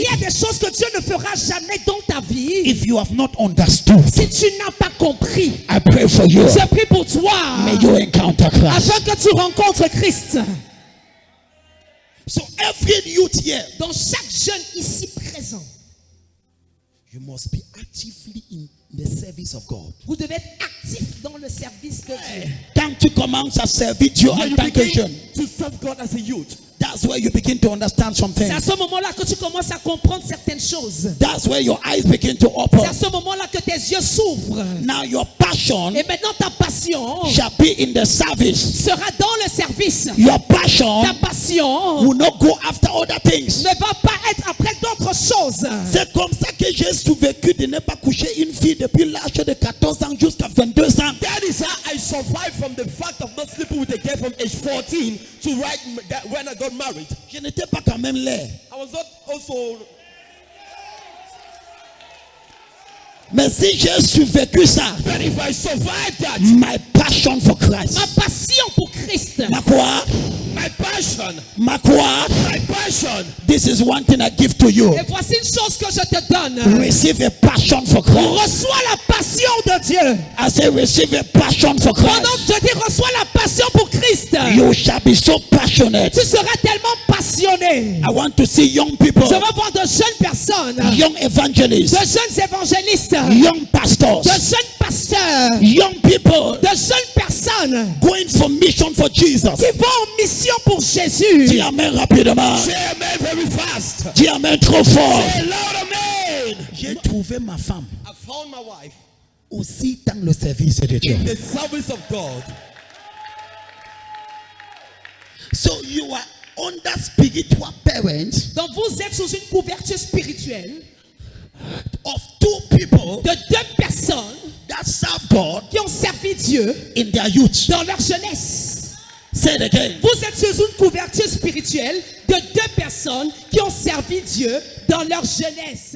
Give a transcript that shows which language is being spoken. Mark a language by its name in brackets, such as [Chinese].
[French] y a des choses que Dieu ne fera jamais dans ta vie [English] if you have not understood. [French] si tu n'as pas compris. [English] I pray for you. [French] Je prie pour toi [English] May you encounter Christ. [French] afin que tu rencontres Christ. [English] So every youth here, [French] Donc chaque jeune ici présent, [English] you must be actively in the service of God. [French] vous devez être actif dans le service de Dieu. Quand tu commences à servir Dieu [English] When [French] en [English] you [French] tant que jeune, [English] begin to serve God as a youth, that's where you begin to understand [French] C'est [English] something. [French] à ce moment-là que tu commences à comprendre certaines choses. [English] That's where your eyes begin to [French] C'est [English] open. [French] à ce moment-là que tes yeux s'ouvrent. [English] Now your passion [French] Et maintenant ta passion [English] shall be in the service. [French] sera dans le service. [English] Your passion [French] Ta passion [English] will not go after other things. [French] ne va pas être après d'autres choses. C'est comme ça que j'ai survécu de ne pas coucher une fille depuis l'âge de 14 ans jusqu'à 22 ans. [English] that is how I survived from the fact of not sleeping with a girl from age 14 to right that when I got married. [French] Je n'étais pas quand même laid. [English] I was not also. [French] Mais si j'ai survécu ça, [English] But if I survived that, my passion for Christ. [French] Ma passion pour Christ. Ma quoi? [English] my passion, [French] Ma quoi? [English] my passion, This is one thing I give to you. [French] Et voici une chose que je te donne. [English] Receive a passion for Christ. [French] Reçois la passion de Dieu. [English] I say receive a passion for [French] Pendant [English] Christ. [French] que je dis reçois la passion pour Christ, [English] You shall be so passionate. [French] tu seras tellement passionné. [English] I want to see young people, [French] Je veux voir de jeunes personnes, [English] young [French] de [English] evangelists, [French] jeunes évangélistes, [English] young pastors, [French] de jeunes pasteurs, [English] young people [French] de jeunes personnes [English] going for mission for Jesus. [French] qui vont en mission pour Jésus. Dis amen rapidement. [English] say amen very fast. [French] Dis amen trop fort. [English] Say loud amen. [French] J'ai trouvé ma femme [English] I found my wife [French] aussi dans le service de Dieu. [English] in the service of God. So you are under spiritual parents [French] Donc vous êtes sous une couverture spirituelle [English] of two people [French] de deux personnes [English] that serve God [French] qui ont servi Dieu [English] in their youth. [French] dans leur jeunesse. [English] Say it again. [French] Vous êtes sous une couverture spirituelle de deux personnes qui ont servi Dieu dans leur jeunesse.